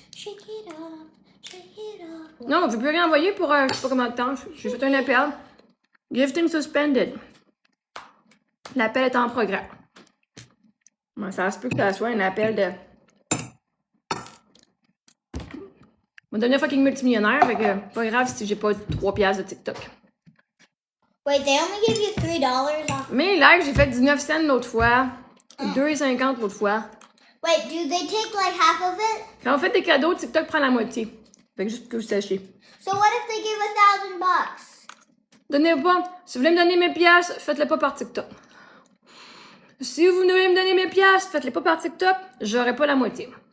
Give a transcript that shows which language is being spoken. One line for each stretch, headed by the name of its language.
English: Shake it off, shake it off.
French: Non, je ne peux plus rien envoyer pour je sais pas combien de temps. J'ai fait un appel.
English: Gifting suspended.
French: L'appel est en progrès. Ouais, ça se peut que ça soit un appel de... Je vais devenir fucking multimillionnaire, fait que pas grave si j'ai pas 3 piastres de TikTok.
English: Wait, they only give you $3 off.
French: Mais là, j'ai fait 19 cents l'autre fois. 2,50 l'autre fois.
English: Wait, do they take like half of it?
French: Quand on fait des cadeaux, TikTok prend la moitié. Fait que juste que vous sachiez.
English: So what if they give $1,000?
French: Donnez pas. Si vous voulez me donner mes piastres, faites-le pas par TikTok. Si vous voulez me donner mes piastres, faites-les pas par TikTok, j'aurai pas la moitié.